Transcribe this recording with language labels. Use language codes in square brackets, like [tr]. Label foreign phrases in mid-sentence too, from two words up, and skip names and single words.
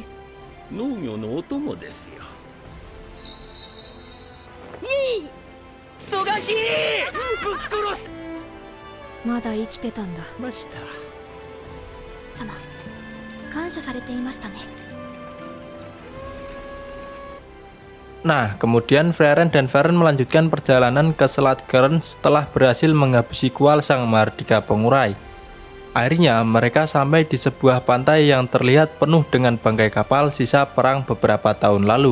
[ja] 農業のお供ですよ。クソガキぶっ殺しまだ生きてたんだ。ました。様、感謝されていましたね。 [id] Nah, kemudian Frieren dan Fern melanjutkan perjalanan ke Selat Kern setelah berhasil menghabisi Kual Sang Mardika Pengurai. Akhirnya mereka sampai di sebuah pantai yang terlihat penuh dengan bangkai kapal sisa perang beberapa tahun lalu.